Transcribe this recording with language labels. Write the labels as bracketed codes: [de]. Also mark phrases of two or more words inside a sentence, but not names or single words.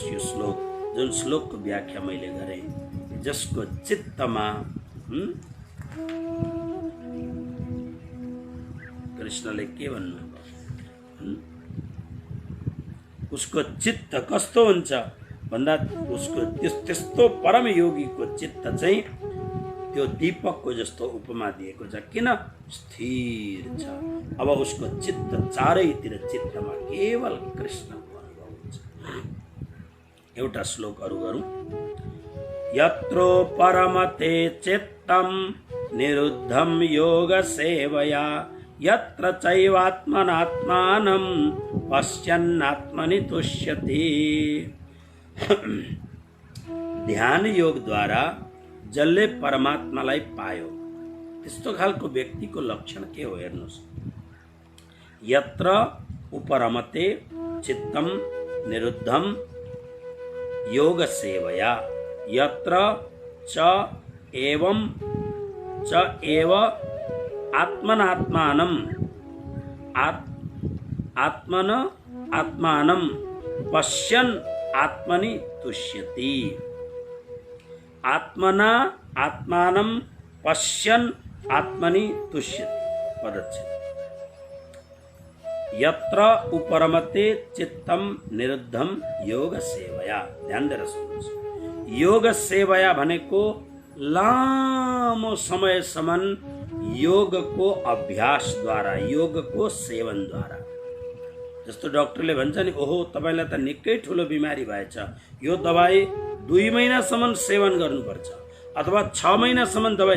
[ne] यो श्लोक, जुन श्लोकको व्याख्या मैले गरेँ, जसको चित्तमा कृष्णले के भन्नुभयो, उसको चित्त कस्तो हुन्छ भन्दा उसको त्यस्तो परम योगीको चित्त चाहिँ त्यो दीपकको जस्तो उपमा दिएको छ। किन? स्थिर छ। अब उसको चित्त चारैतिर चित्तमा केवल कृष्णको अनुभव हुन्छ। एउटा श्लोक अरु गरौँ। [sa] यत्रो परमते चित्तम निरुद्धम योग सेवया, यत्र चैवात्मनात्मानं पश्यन्नात्मनि तुष्यति। [ne] ध्यान योग द्वारा जसले परमात्मालाई पायो त्यस्तो खालको व्यक्तिको लक्षण के हो हेर्नुहोस्। [sa] यत्र उपरमते चित्तम निरुद्धम योग सेवया, यत्र च एव आत्मनात्मानं आत्मानं पश्यन् आत्मनि तुष्यति। आत्मना आत्मानं पश्यन् आत्मनि तुष्यति। [ne] पदच्छेद। [sa] यत्र उपरमते चित्तम निरुद्धम योग सेवया। [ne] ध्यान दिएर सुन्नुहोस्। [sa] योग सेवया [ne] भनेको लामो समयसम्म योगको अभ्यासद्वारा, योगको सेवनद्वारा। जस्तो डाक्टरले भन्छ नि, ओहो तपाईलाई त निकै ठुलो बिमारी भएछ, यो दबाई 2 महिनासम्म सेवन गर्नुपर्छ, अथवा 6 महिनासम्म दबाई।